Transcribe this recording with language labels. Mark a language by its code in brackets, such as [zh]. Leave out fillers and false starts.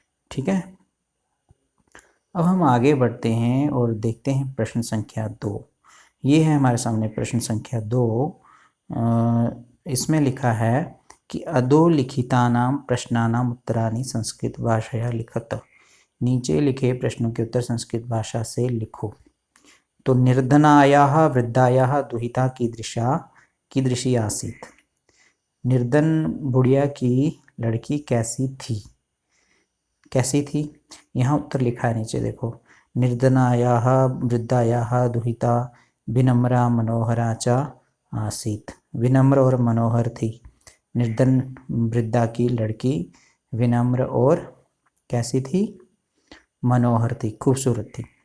[hi] ठीक है, अब हम आगे बढ़ते हैं और देखते हैं प्रश्न संख्या 2। ये है हमारे सामने प्रश्न संख्या 2। इसमें लिखा है कि [sa] अधोलिखितानां प्रश्नानां उत्तराणि संस्कृत भाषया लिखत। [hi] नीचे लिखे प्रश्नों के उत्तर संस्कृत भाषा से लिखो। [sa] तो निर्धनायाः वृद्धायाः दुहिता कीदृशी आसीत्। [hi] निर्धन बुढ़िया की लड़की कैसी थी, यहाँ उत्तर लिखा है नीचे देखो। [sa] निर्धनायाः वृद्धायाः दुहिता विनम्रा मनोहरा च आसीत्। [hi] विनम्र और मनोहर थी। निर्धन वृद्धा की लड़की विनम्र और कैसी थी, मनोहर थी, खूबसूरत थी।